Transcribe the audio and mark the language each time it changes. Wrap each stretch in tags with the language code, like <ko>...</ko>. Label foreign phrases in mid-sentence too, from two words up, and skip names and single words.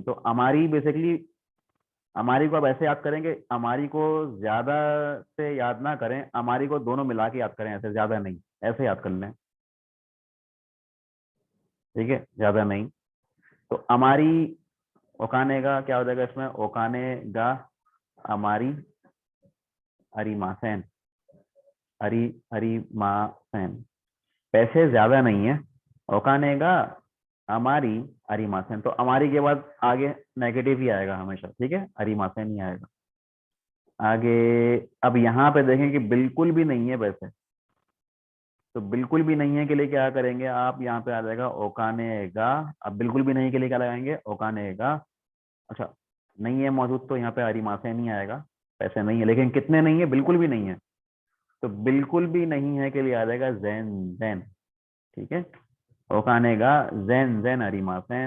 <hi>तो अमारी बेसिकली, अमारी को आप ऐसे याद करेंगे, अमारी को ज्यादा से याद ना करें, अमारी को दोनों मिला के याद करें, ऐसे ज्यादा नहीं, ऐसे याद कर लें, ठीक है, ज्यादा नहीं। तो अमारी ओकाने का क्या हो जाएगा इसमें,</hi> <ja>お金があまりありません、ありありません,</ja> <hi>पैसे ज्यादा नहीं है,</hi> <ja>お金があまりありません.</ja> <hi>तो अमारी के बाद आगे नेगेटिव ही आएगा हमेशा, ठीक है, अरिमासेन ही आएगा आगे। अब यहाँ पे देखें कि बिल्कुल भी नहीं है पैसे, तो बिल्कुल भी नहीं है के लिए क्या करेंगे आप, यहाँ पे आ जाएगा</hi> <ja>お金が.</ja> <hi>अब बिल्कुल भी नहीं के लिए क्या लगाएंगे,</hi> <ja>お金が.</ja> <hi>अच्छा नहीं है मौजूद तो यहाँ पे अरिमासे नहीं आएगा, पैसे नहीं है, लेकिन कितने नहीं है, बिल्कुल भी नहीं है, तो बिल्कुल भी नहीं है के लिए आ जाएगा</hi> <ja>全然,</ja> <hi>ठीक है,</hi> <ja>お金が全然ありません.</ja>